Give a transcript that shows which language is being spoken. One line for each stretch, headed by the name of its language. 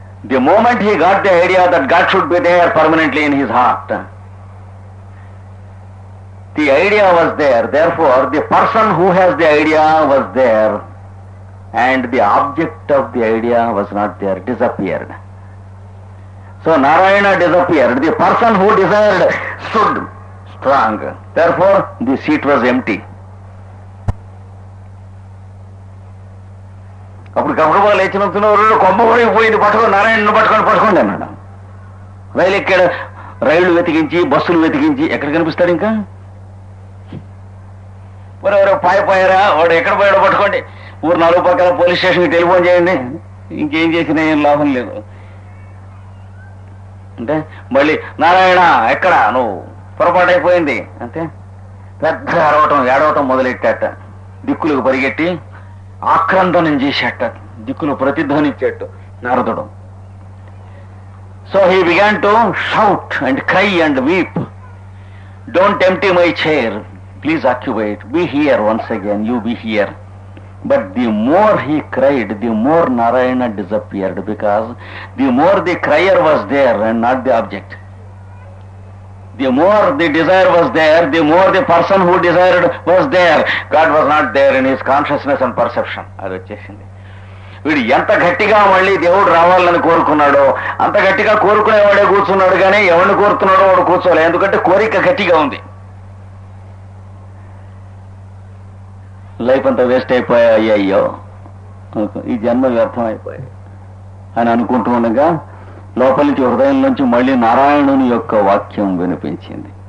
English: The moment he got the idea that God should be there permanently in his heart, the idea was there. Therefore the person who has the idea was there and the object of the idea was not there, disappeared. So Narayana disappeared. The person who desired stood strong. Therefore the seat was empty.
Telugu: అప్పుడు గబగబా లేచినందుకు కొమ్మ పోయింది, పట్టుకొని నారాయణను పట్టుకోండి అన్నాడు. రైలు ఎక్కాడు. రైళ్లు వెతికించి, బస్సులు వెతికించి, ఎక్కడ కనిపిస్తాడు ఇంకా? ఎవరెవరో పాయపోయారా, వాడు ఎక్కడ పోయాడో పట్టుకోండి, ఊరు 4 పక్కల పోలీస్ స్టేషన్కి టెలిఫోన్ చేయండి, ఇంకేం చేసినా ఏం లాభం లేదు. అంటే మళ్ళీ నారాయణ ఎక్కడ, నువ్వు పొరపాటు అయిపోయింది అంటే పెద్ద ఏడవటం మొదలెట్టాట. దిక్కులకు పరిగెట్టి ఆక్రందనం చేసేట, దిక్కులు ప్రతిధ్వనిచ్చేట్టు నారదుడు.
English: So he began to shout and cry and weep. Don't empty my chair, please occupy it, be here once again, you be here. But the more he cried, the more Narayana disappeared, because the more the crier was there and not the object. The more the desire was there, the more the person who desired was there. God was not there in his consciousness and perception.
Telugu: అది వచ్చేసింది. వీడు ఎంత గట్టిగా మళ్ళీ దేవుడు రావాలని కోరుకున్నాడో అంత గట్టిగా కోరుకునేవాడే కూర్చున్నాడు, కానీ ఎవరిని కోరుతున్నాడో వాడు కూర్చోలే, ఎందుకంటే కోరిక గట్టిగా ఉంది. లైఫ్ అంతా వేస్ట్ అయిపోయా, అయ్యో ఈ జన్మ వ్యర్థం అయిపోయాయి అని అనుకుంటూ ఉండగా లోపలి నుంచి హృదయం నుంచి మళ్ళీ నారాయణుని యొక్క వాక్యం వినిపించింది.